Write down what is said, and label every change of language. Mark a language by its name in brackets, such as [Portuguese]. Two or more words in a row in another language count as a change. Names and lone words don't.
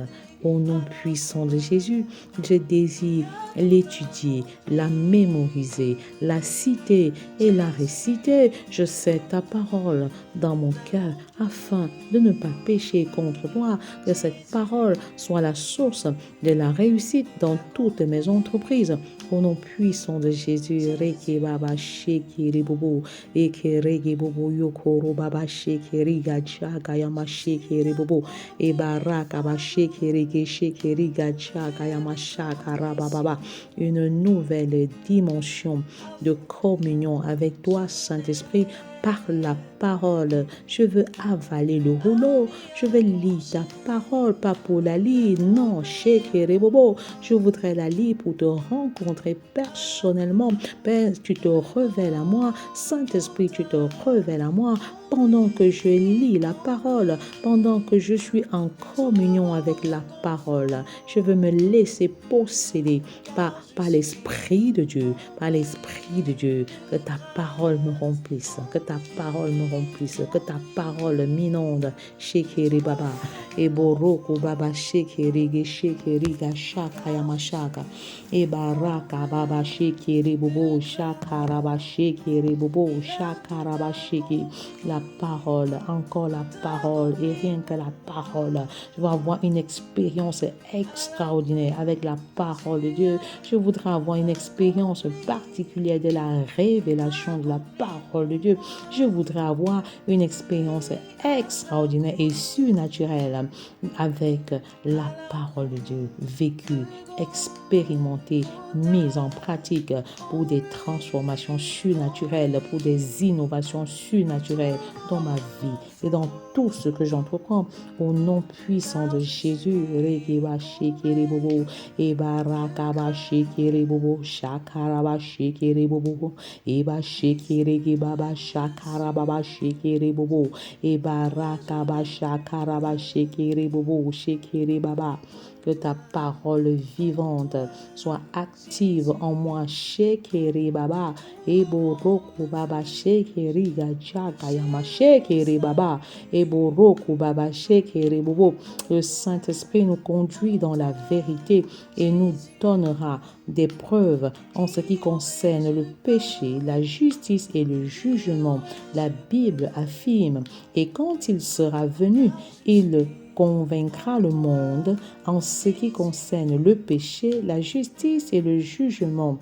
[French] Au nom puissant de Jésus, je désire l'étudier, la mémoriser, la citer et la réciter. Je sais ta parole dans mon cœur afin de ne pas pécher contre toi. Que cette parole soit la source de la réussite dans toutes mes entreprises. Au nom puissant de Jésus, Reke Baba Shekiri Bobo, Eke Rege Bobo Yokoro Baba Shekiri Gacha Gayama Shekiri Bobo, E Baraka Baba Shekiri Shekiri Gacha Gayama Shakara Baba. Une nouvelle dimension de communion avec toi, Saint-Esprit, par la parole. Je veux avaler le rouleau. Je veux lire ta parole, pas pour la lire. Non, chérie Bobo. Je voudrais la lire pour te rencontrer personnellement. Père, tu te révèles à moi. Saint-Esprit, tu te révèles à moi. Pendant que je lis la parole, pendant que je suis en communion avec la parole, je veux me laisser posséder par l'Esprit de Dieu, par l'Esprit de Dieu, que ta parole me remplisse, que ta parole me remplisse, que ta parole m'inonde. Shekeri Baba, Eboroko Baba Shekeri Shekeri Gashaka Yamashaka, Ebaraka Baba Shekeri Bobo Shakaraba Shekeri Bobo Shakaraba Sheki. La parole, encore la parole, et rien que la parole. Je veux avoir une expérience extraordinaire avec la parole de Dieu. Je voudrais avoir une expérience particulière de la révélation de la parole de Dieu. Je voudrais avoir une expérience extraordinaire et surnaturelle avec la parole de Dieu, vécue, expérimentée, mise en pratique pour des transformations surnaturelles, pour des innovations surnaturelles dans ma vie et dans tout ce que j'entreprends. Au nom puissant de Jésus, Rekeba Shekere Bobo, Eba Rakaba Shekere Bobo, Shakaraba Shekere Bobo, Eba Shekere Baba Shakaraba Shekere Bobo, Eba Rakaba Shakaraba Shekere Bobo, Shekere Baba. Que ta parole vivante soit active en moi. Shekeri Baba, Eboroku Baba, Shekeri Gachaka Yama, Shekeri Baba, Eboroku Baba, Shekeri Bobo. Le Saint-Esprit nous conduit dans la vérité et nous donnera des preuves en ce qui concerne le péché, la justice et le jugement. La Bible affirme, et quand il sera venu, il convaincra le monde en ce qui concerne le péché, la justice et le jugement.